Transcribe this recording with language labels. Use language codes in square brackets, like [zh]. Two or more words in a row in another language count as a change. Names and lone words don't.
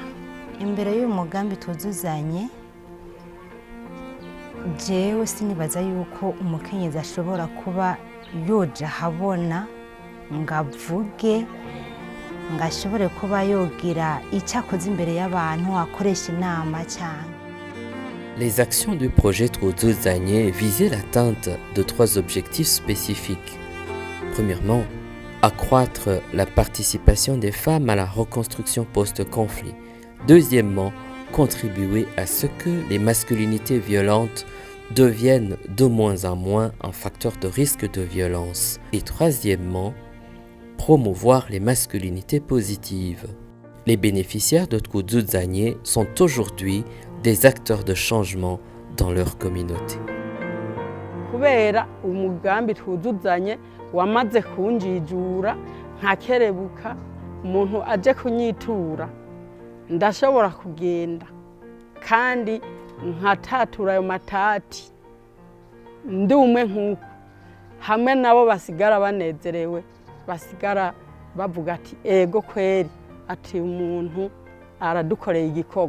[rn] Imbere y'uyu mugambi Truduzanye jewe sinibaza yuko umukenyezi ashobora kuba yoja habona ngavuge ngashobore kuba yogira icyakoze imbere y'abantu akoresha inama cyane. [fr] Les actions du projet Truduzanye visaient l'atteinte de 3 objectifs spécifiques. Premièrement, accroître la participation des femmes à la reconstruction post-conflit. Deuxièmement, contribuer à ce que les masculinités violentes deviennent de moins en moins un facteur de risque de violence. Et troisièmement, promouvoir les masculinités positives. Les bénéficiaires de Truduzanye sont aujourd'hui des acteurs de changement dans leur communauté. [rn] Kubera umugambi Truduzanye wamaze kunjijura nkakerebuka umuntu aje kunyitura ndashobora kugenda kandi nkatatura ayo matati ndi umwe nk'uko hamwe nabo basigara banezerewe basigara bavuga ati ego kweri ati umuntu aradukoreye igikorwa.